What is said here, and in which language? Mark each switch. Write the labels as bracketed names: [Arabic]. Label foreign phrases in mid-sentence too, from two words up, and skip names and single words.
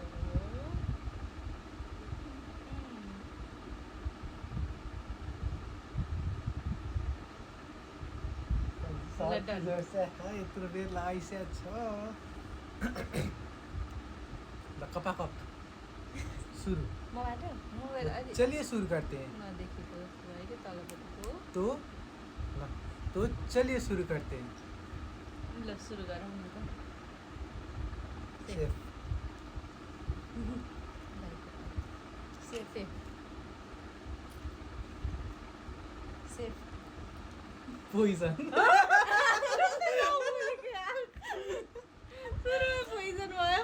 [Nepali] यत्रो बेर लागिसकेको छ ल कपाकप सुरु मबाट मोबाइल अलि [Hindi] चलिए शुरू करते हैं [Nepali] नदेखेको जस्तो भयो कि तलपट्टिको। [Hindi] तो चलिए शुरू करते हैं [Nepali] ल सुरु गरौँ न त। सेफ सेफ सेफ पोइजन पोइजन भयो।